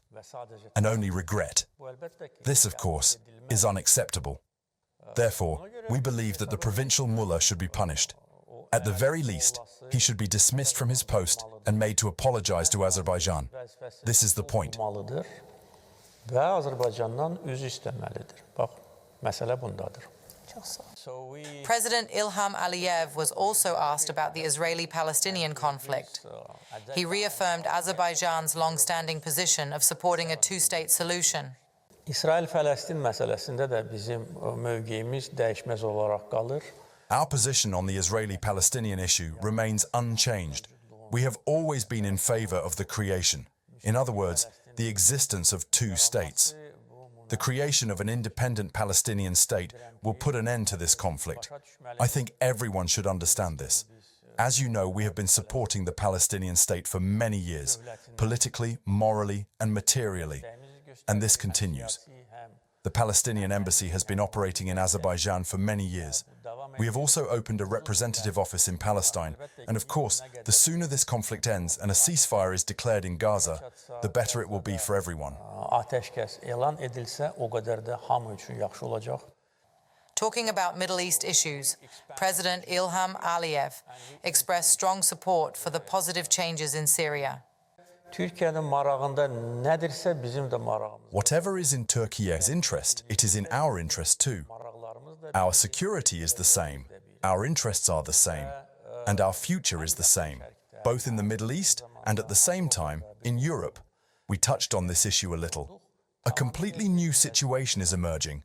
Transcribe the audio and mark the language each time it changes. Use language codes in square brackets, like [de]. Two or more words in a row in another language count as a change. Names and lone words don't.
[en] And only regret. This, of course, is unacceptable. Therefore, we believe that the provincial mullah should be punished. At the very least, he should be dismissed from his post and made to apologize to Azerbaijan. This is the point. [az] Ve Azərbaycandan üzr istəməlidir. Bax, məsələ bundadır. [en] President Ilham Aliyev was also asked about the Israeli-Palestinian conflict. He reaffirmed Azerbaijan's long-standing position of supporting a two-state solution. [az] İsrail-Fələstin məsələsində də bizim mövqeyimiz dəyişməz olaraq qalır. [en] Our position on the Israeli-Palestinian issue remains unchanged. We have always been in favor of the creation. In other words, the existence of two states. The creation of an independent Palestinian state will put an end to this conflict. I think everyone should understand this. As you know, we have been supporting the Palestinian state for many years, politically, morally, and materially, and this continues. The Palestinian embassy has been operating in Azerbaijan for many years. We have also opened a representative office in Palestine, and of course, the sooner this conflict ends and a ceasefire is declared in Gaza, the better it will be for everyone. [az] Atəşkəs elan edilsə, o qədər də hamı üçün yaxşı olacaq. [en] Talking about Middle East issues, President Ilham Aliyev expressed strong support for the positive changes in Syria. [az] Türkiyənin marağında nədirsə bizim də marağımız. [en] Whatever is in Turkey's interest, it is in our interest too. Our security is the same, our interests are the same, and our future is the same, both in the Middle East and at the same time in Europe. We touched on this issue a little. A completely new situation is emerging.